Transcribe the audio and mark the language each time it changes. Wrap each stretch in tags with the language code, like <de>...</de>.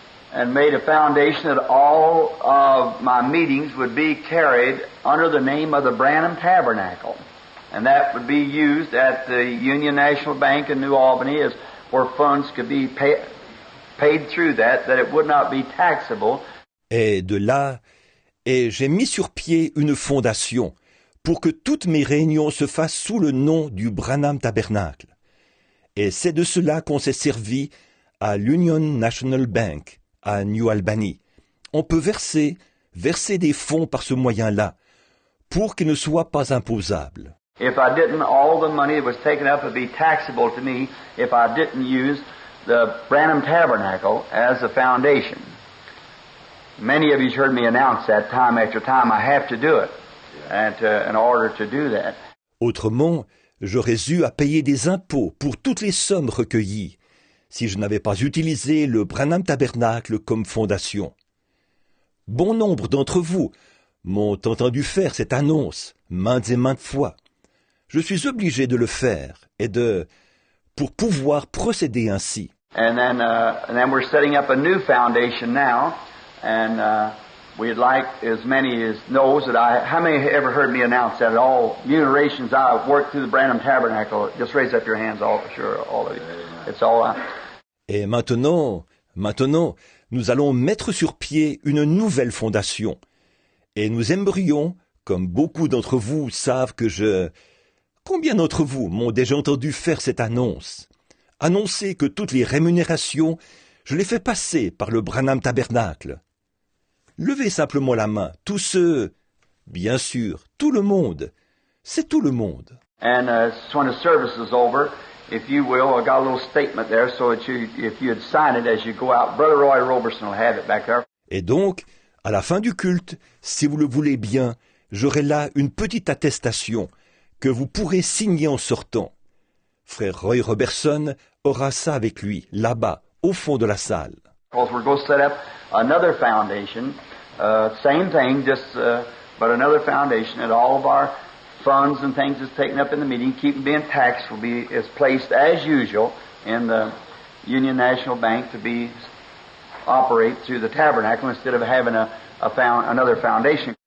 <en>And made a foundation that all of my meetings would be carried under the name of the Branham Tabernacle. And that would be used at the Union National Bank in New Albany as where funds could be paid through that it would not be taxable.</en> <fr>Et de là, j'ai mis sur pied une fondation pour que toutes mes réunions se fassent sous le nom du Branham Tabernacle. Et c'est de cela qu'on s'est servi à l'Union National Bank à New Albany. On peut verser des fonds par ce moyen-là pour qu'ils ne soient pas imposables.</fr> <en>If I didn't, all the money that was taken up would be taxable to me if I didn't use the Branham Tabernacle as a foundation. Many of you heard me announce that time after time. I have to do it, and in order to do that.</en> <fr>Autrement, j'aurais eu à payer des impôts pour toutes les sommes recueillies si je n'avais pas utilisé le Branham Tabernacle comme fondation. Bon nombre d'entre vous m'ont entendu faire cette annonce maintes et maintes fois. Je suis obligé de le faire pour pouvoir procéder ainsi.</fr> <en>And then we're setting up a new foundation now, and we'd like as many as knows that how many have ever heard me announce that at all generations I've worked through the Branham Tabernacle? Just raise up your hands, all of you. It's all.</en> <fr>Et maintenant, nous allons mettre sur pied une nouvelle fondation. Et nous aimerions, comme beaucoup d'entre vous savent Combien d'entre vous m'ont déjà entendu faire cette annonce? Annoncer que toutes les rémunérations, je les fais passer par le Branham Tabernacle. Levez simplement la main, tous ceux, bien sûr, tout le monde. C'est tout le monde.</fr> <en>And when the service is over, if you will, I got a little statement there so that if you'd sign it as you go out, Brother Roy Roberson will have it back there.</en> <fr>Et donc, à la fin du culte, si vous le voulez bien, j'aurai là une petite attestation que vous pourrez signer en sortant. Frère Roy Roberson aura ça avec lui, là-bas, au fond de la salle.</fr> <en>Because we're going to set up another foundation, same thing, but another foundation, and all of our funds and things that's taken up in the meeting, keep being taxed, is placed as usual in the Union National Bank to be operate through the tabernacle instead of having another foundation.</en>